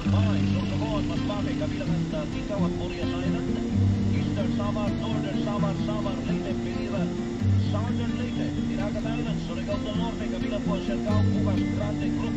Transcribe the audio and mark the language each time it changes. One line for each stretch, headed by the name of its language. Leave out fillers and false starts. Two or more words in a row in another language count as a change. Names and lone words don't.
Filipino: May Sorsogon, Masbate, kabilangan Tikaw at Morias Island, Eastern Samar, Northern Samar, Samar, Leyte, Piliran, Southern Leyte, Tinagat Island, Surigao del Norte, kabilang po Siargao, Bukas, Grande Group.